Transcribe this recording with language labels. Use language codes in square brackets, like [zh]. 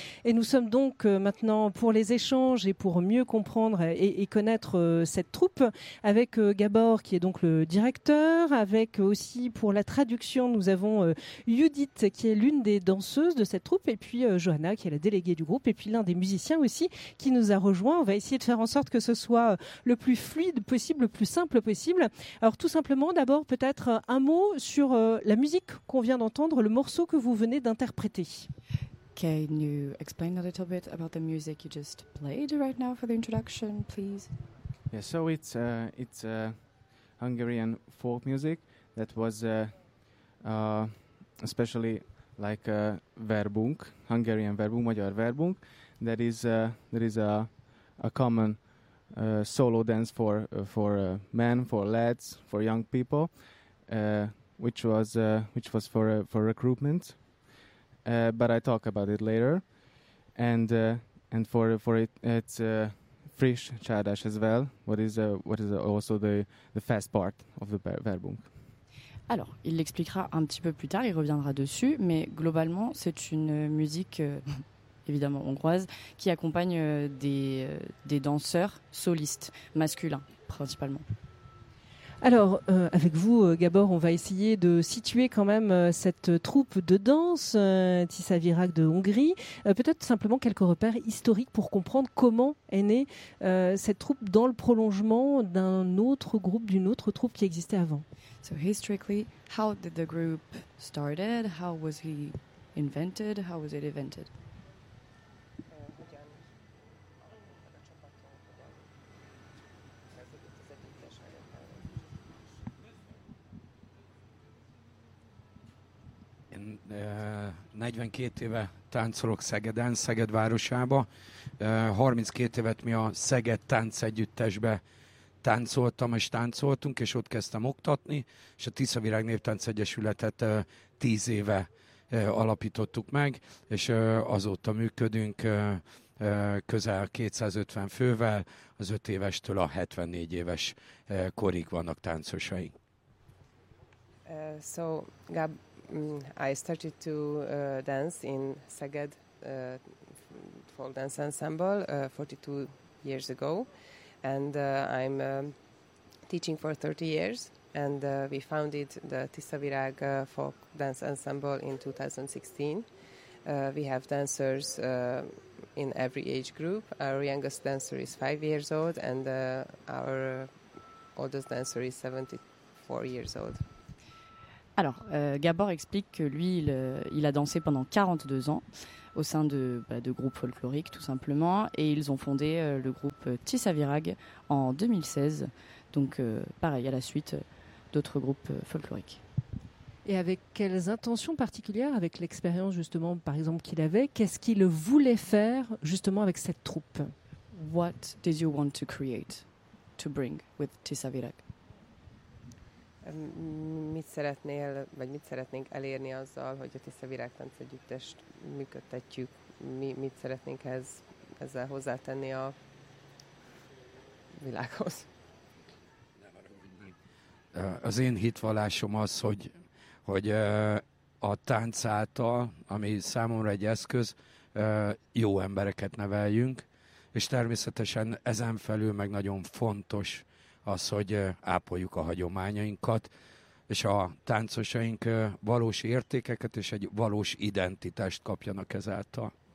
[fr] Et nous sommes donc maintenant pour les échanges et pour mieux comprendre et connaître cette troupe avec Gábor qui est donc le directeur, avec aussi pour la traduction nous avons Judith qui est l'une des danseuses de cette troupe et puis Johanna qui est la déléguée du groupe et puis l'un des musiciens aussi qui nous a rejoint. On va essayer de faire en sorte que ce soit le plus fluide possible, le plus simple possible. Alors tout simplement, d'abord, peut-être un mot sur la musique qu'on vient d'entendre, le morceau que vous venez d'interpréter. [en] Can you explain a little bit about the music you just played right now for the introduction, please? Yeah, so it's Hungarian folk music that was especially like Verbunk, Hungarian Verbunk, Magyar Verbunk. That is a common solo dance for men, for lads, for young people, which was for recruitment. But I talk about it later, and it's frisch csárdás as well. What is also the fast part of the Verbunk. [fr] Alors, il l'expliquera un petit peu plus tard. Il reviendra dessus, mais globalement, c'est une musique. Évidemment hongroise, qui accompagne des danseurs solistes, masculins principalement. Alors, avec vous, Gábor, on va essayer de situer quand même cette troupe de danse, Tisza Virág de Hongrie. Peut-être simplement quelques repères historiques pour comprendre comment est née cette troupe dans le prolongement d'un autre groupe, d'une autre troupe qui existait avant. [en] So, historically, how did the group started? How was he invented? How was it invented? [hu] Én 42 éve táncolok Szegeden, Szeged városába. 32 évet mi a Szeged Tánc Együttesbe táncoltam, és táncoltunk, és ott kezdtem oktatni, és a Tisza Virág Néptánc Egyesületet 10 éve alapítottuk meg, és azóta működünk közel 250 fővel, az 5 évestől a 74 éves korig vannak táncosaink. [en] So, Gab, I started to dance in Szeged folk dance ensemble 42 years ago, and I'm teaching for 30 years, and we founded the Tisza Virág folk dance ensemble in 2016. We have dancers in every age group. Our youngest dancer is 5 years old, and our oldest dancer is 74 years old. [fr] Alors, Gábor explique que lui, il a dansé pendant 42 ans au sein de groupes folkloriques, tout simplement, et ils ont fondé le groupe Tisza Virág en 2016. Donc, pareil, à la suite d'autres groupes folkloriques. Et avec quelles intentions particulières, avec l'expérience, justement, par exemple, qu'il avait, qu'est-ce qu'il voulait faire, justement, avec cette troupe? [en] What did you want to create, to bring with Tisza Virág? [hu] Mit szeretnél, vagy mit szeretnénk elérni azzal, hogy a Tisza Virág Tánc Együttest működtetjük? Mit szeretnénk ezzel hozzátenni a világhoz? Az én hitvallásom az, hogy a tánc által, ami számomra egy eszköz, jó embereket neveljünk, és természetesen ezen felül meg nagyon fontos az, hogy ápoljuk a hagyományainkat, és a táncosaink valós értékeket és egy valós identitást kapjanak ezáltal.